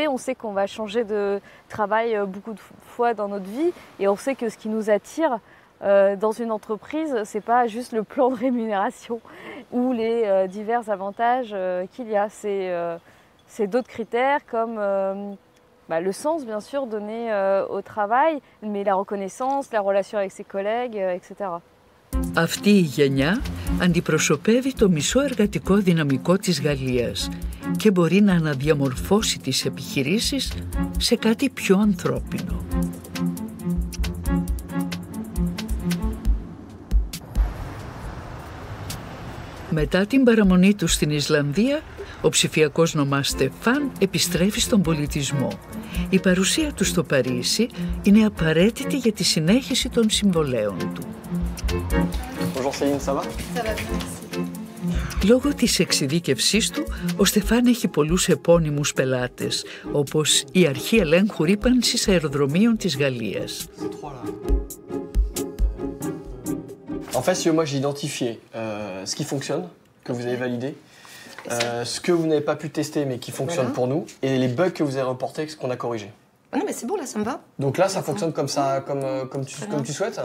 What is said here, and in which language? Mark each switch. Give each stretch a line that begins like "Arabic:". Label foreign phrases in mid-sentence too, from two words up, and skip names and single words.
French: On sait qu'on va changer de travail beaucoup de fois dans notre vie et on sait que ce qui nous attire dans une entreprise, c'est pas juste le plan de rémunération ou les divers avantages qu'il y a. C'est d'autres critères comme le sens, bien sûr, donné au travail, mais la reconnaissance, la relation avec ses collègues, etc.
Greek: Αυτή η γενιά αντιπροσωπεύει το μισό εργατικό δυναμικό της Γαλλίας και μπορεί να αναδιαμορφώσει τις επιχειρήσεις σε κάτι πιο ανθρώπινο. Μετά την παραμονή του στην Ισλανδία, ο ψηφιακός νομάς Στεφάν επιστρέφει στον πολιτισμό. Η παρουσία του στο Παρίσι είναι απαραίτητη για τη συνέχιση των συμβολέων του.
French: Bonjour Céline, ça va? Ça va bien, merci.
Greek: Λόγω της εξειδίκευσής του, ο Στεφάν έχει πολλούς επώνυμους πελάτες, όπως η Αρχή Ελέγχου Ρύπανσης Αεροδρομίων της Γαλλίας.
French: En fait, moi j'ai identifié ce qui fonctionne, que vous avez validé, ce que vous n'avez pas pu tester mais qui fonctionne pour nous, et les bugs que vous avez reportés, ce qu'on a corrigé. Non mais c'est bon, là ça me va. Donc là ça fonctionne comme ça, comme tu souhaites.